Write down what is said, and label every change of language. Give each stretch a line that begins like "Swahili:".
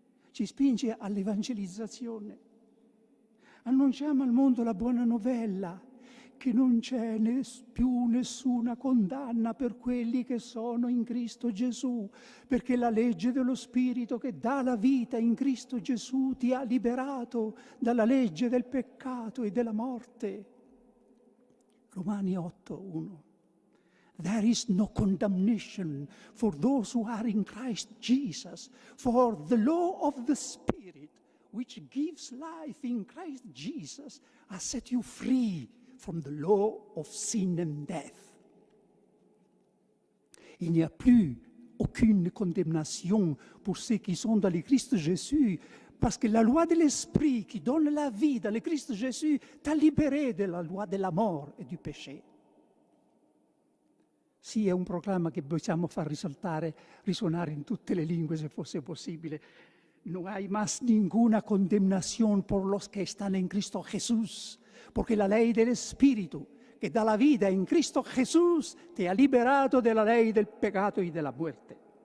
Italian: Ci spinge all'evangelizzazione. Annunciamo al mondo la buona novella, che non c'è più nessuna condanna per quelli che sono in Cristo Gesù, perché la legge dello Spirito che dà la vita in Cristo Gesù ti ha liberato dalla legge del peccato e della morte. Romani 8:1.
English: There is no condemnation for those who are in Christ Jesus, for the law of the Spirit, which gives life in Christ Jesus, has set you free from the law of sin and death.
French: Il n'y a plus aucune condamnation pour ceux qui sont dans le Christ Jésus, parce que la loi de l'Esprit qui donne la vie dans le Christ Jésus t'a libéré de la loi de la mort et du péché.
Italian: Sì, è un proclama che possiamo far risuonare in tutte le lingue se fosse possibile,
Spanish: no hay más ninguna condenación por los que están en Cristo Jesús, porque la ley del Espíritu que da la vida en Cristo Jesús te ha liberado de la ley del pecado y de la muerte.